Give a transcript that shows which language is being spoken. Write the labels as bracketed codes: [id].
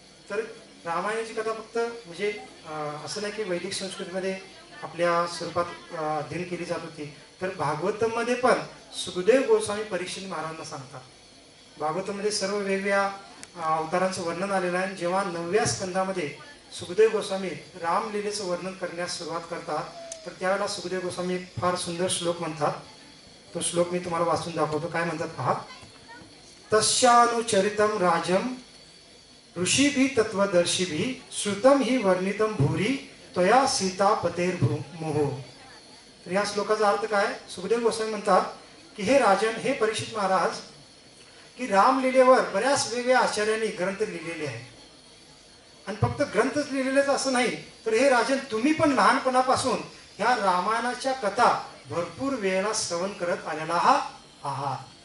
[mr] तर रामायणाची कथा फक्त म्हणजे असं नाही की वैदिक संस्कृतीमध्ये आपल्या स्वरूपात अध्ययन केली जात होती, तर भागवतमध्ये पण सुखदेव गोस्वामी परीक्षित महाराजांना सांगतात. भागवतमध्ये सर्व वेगवेगळ्या अवतारांचं वर्णन आलेलं आहे. जेव्हा 9व्या स्कंदामध्ये सुखदेव गोस्वामी रामलीलेचं वर्णन करण्यास सुरुवात करतात, तर त्यावेळेला सुखदेव गोस्वामी एक फार सुंदर श्लोक म्हणतात. तो श्लोक मी तुम्हाला वाचून दाखवतो. काय म्हणतात पहा. [sa] तस्यानुचरितम राजम ऋषिभी तत्वदर्शिभी श्रुतम ही वर्णितम भूरी त्वया सीता पतेर्मोह. [mr] तर या श्लोकाचा अर्थ काय. सुखदेव गोस्वामी म्हणतात की हे राजन, हे परीक्षित महाराज, की रामलीलेवर बऱ्याच वेगवेगळ्या आचार्यांनी ग्रंथ लिहिलेले आहेत. आणि फक्त ग्रंथच लिहिलेलेच असं नाही, तर हे राजन, तुम्ही पण लहानपणापासून ह्या रामायणाच्या कथा भरपूर वेळेला श्रवण करत आलेला आहात.